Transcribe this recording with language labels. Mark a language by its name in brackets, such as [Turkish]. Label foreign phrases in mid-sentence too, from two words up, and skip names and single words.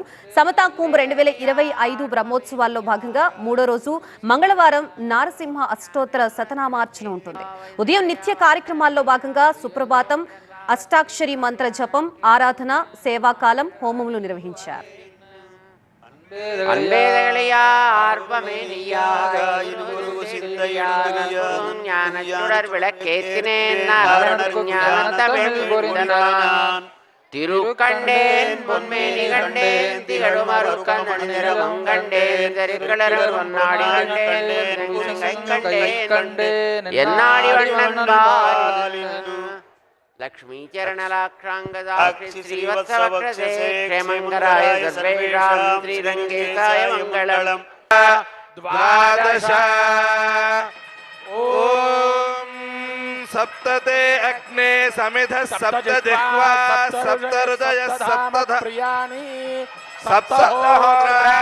[Telugu] సమతా కుంభ్ 2025 బ్రహ్మోత్సవాల్లో భాగంగా మూడో రోజు మంగళవారం నారసింహ అష్టోత్తర శతనామార్చన ఉంటుంది. ఉదయం నిత్య కార్యక్రమాల్లో భాగంగా సుప్రభాతం, అష్టాక్షరి మంత్ర జపం, ఆరాధన, సేవాకాలం, హోమములు నిర్వహించారు. [Tamil] திருக்கண்டேன் பொன்மேனி கண்டேன் திகழு மறுக்கண் நிறமுங்கண்டேன் தெருக்களர் பொன்னாடி கண்டேன் என்னாடி வண்ணன் [Sanskrit] लक्ष्मी चरणलाक्षांगदाक्षि श्रीवत्सवक्षसे क्षेमंगराय सर्वेषां श्रीरंगेशाय मंगलम्। द्वादश ओम सप्तते अग्ने समिध सप्तजिह्वा सप्तहृदय सप्तप्रियाणि सप्तहोरा